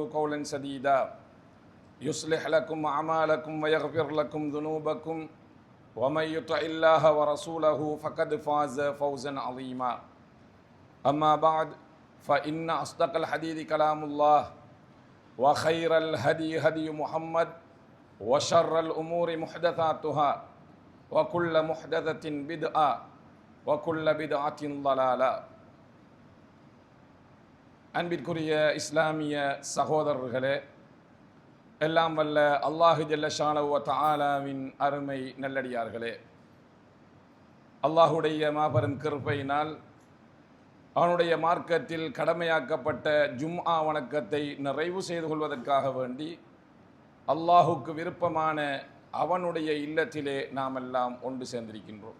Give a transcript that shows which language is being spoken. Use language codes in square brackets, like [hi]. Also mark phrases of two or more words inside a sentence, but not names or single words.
[ar] قولا سديدا يصلح لكم أعمالكم ويغفر لكم ذنوبكم ومن يطع الله ورسوله فقد فاز فوزا عظيما أما بعد فإن أصدق الحديث كلام الله وخير الهدي هدي محمد وشر الأمور محدثاتها وكل محدثة بدعة وكل بدعة ضلالة [ta] அன்பிற்குரிய இஸ்லாமிய சகோதரர்களே, எல்லாம் வல்ல அல்லாஹு [ar] جل شأنه [ta] வ தஆலாவின் அருமை நல்லடியார்களே, அல்லாஹுடைய மாபெரும் கிருபையினால் அவனுடைய மார்க்கத்தில் கடமையாக்கப்பட்ட ஜும்ஆ வணக்கத்தை நிறைவு செய்து கொள்வதற்காக வேண்டி அல்லாஹுக்கு விருப்பமான அவனுடைய இல்லத்திலே நாம் எல்லாம் ஒன்று சேர்ந்திருக்கின்றோம்.